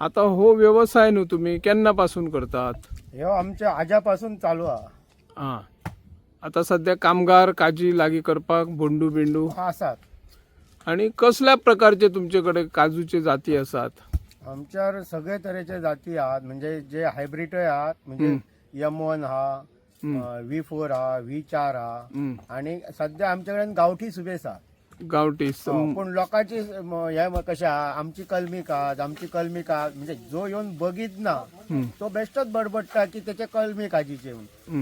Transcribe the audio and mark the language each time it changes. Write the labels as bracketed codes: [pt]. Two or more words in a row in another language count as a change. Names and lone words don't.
[kok] आता हो व्यवसाय न्हू तुम्ही केन्नापासून करतात? ह्यो आमच्या आज्यापासून चालू हा. हा, आता सध्या कामगार काजी लागीं करपाक बोंडू बिंडू आसात. आणि कसल्या प्रकारचे तुमचेकडे काजूचे जाती आसात? आमच्यावर सगळे तरेचे जाती आहात, म्हणजे जे हायब्रिडय आहात, म्हणजे M1 हा, V4 हा, V4 हा, हम्म. आणि सध्या आमच्याकडे गावठी सुबेस हा. गावठी पण लोकांची हे कशें आहा, आमची कलमी काज, आमची कलमी काज, म्हणजे जो येऊन बघीत ना तो बेश्टोच बडबडटा की त्याचे कलमी काजीचे म्हणून.